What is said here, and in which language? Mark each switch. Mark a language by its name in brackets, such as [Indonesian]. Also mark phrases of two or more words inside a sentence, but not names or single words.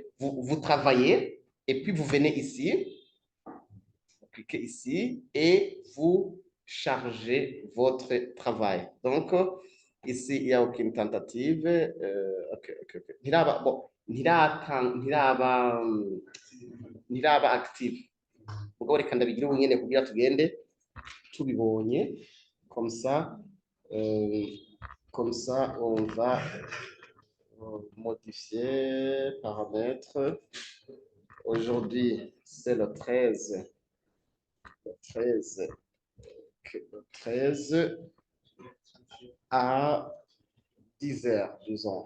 [French] Vous travaillez et puis vous venez ici, vous cliquez ici et vous chargez votre travail. Donc, ici, il n'y a aucune tentative. Ok. Bon, [Rundi] niraba active. mugabo reka ndabigire ubunyene kugira tugende tubibonye [French] comme ça on va modifier paramètres. Aujourd'hui c'est le 13 à 10 heures, disons.